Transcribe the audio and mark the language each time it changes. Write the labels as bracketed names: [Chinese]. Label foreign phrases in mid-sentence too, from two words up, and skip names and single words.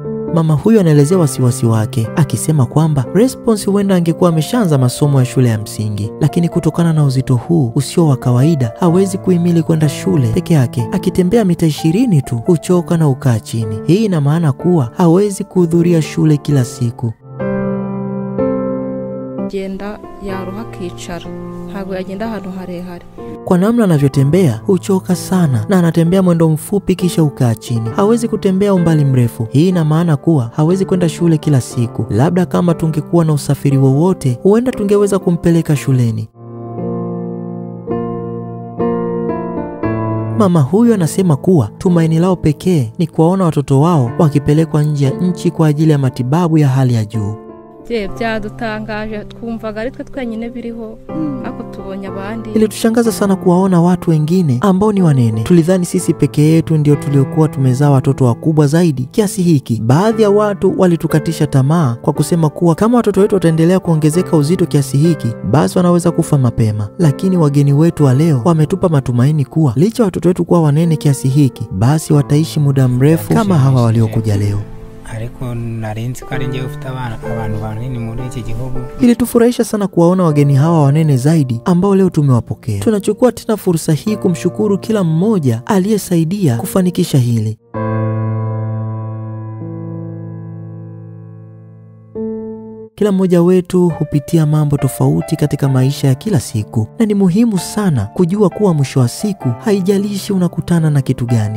[Swahili] Mama huyu anaelezea wasiwasi wake akisema kwamba Response huenda angekuwa ameshaanza masomo ya shule ya msingi, lakini kutokana na uzito huu usio wa kawaida hawezi kuhimili kwenda shule peke yake. Akitembea mita 20 tu huchoka na ukaa chini. Hii ina maana kuwa hawezi kuhudhuria shule kila siku. [Kinyarwanda] Genda yaruha kichara, ntabwo yagenda ahantu harehare. [Swahili] Kwa namna anavyotembea huchoka sana na anatembea mwendo mfupi kisha ukaa chini. Hawezi kutembea umbali mrefu. Hii ina maana kuwa hawezi kwenda shule kila siku. Labda kama tungekuwa na usafiri wowote, huenda tungeweza kumpeleka shuleni. Mama huyu anasema kuwa tumaini lao pekee ni kuwaona watoto wao wakipelekwa nje ya nchi kwa ajili ya matibabu ya hali ya juu. [Kinyarwanda] Byadutangaje, twumvaga ari twe twenyine biriho, ako tubonye abandi. [Swahili] Ilitushangaza sana kuwaona watu wengine ambao ni wanene. Tulidhani sisi peke yetu ndio tuliokuwa tumezaa watoto wakubwa zaidi kiasi hiki. Baadhi ya watu walitukatisha tamaa kwa kusema kuwa kama watoto wetu wataendelea kuongezeka uzito kiasi hiki, basi wanaweza kufa mapema. Lakini wageni wetu wa leo wametupa matumaini kuwa licha watoto wetu kuwa wanene kiasi hiki, basi wataishi muda mrefu kama hawa waliokuja leo. [Kinyarwanda] Ariko narinzi ko ari ngiye ufite abantu banini muri iki gihugu. [Swahili] Ilitufurahisha sana kuwaona wageni hawa wanene zaidi ambao leo tumewapokea. Tunachukua tena fursa hii kumshukuru kila mmoja aliyesaidia kufanikisha hili. Kila mmoja wetu hupitia mambo tofauti katika maisha ya kila siku, na ni muhimu sana kujua kuwa mwisho wa siku haijalishi unakutana na kitu gani.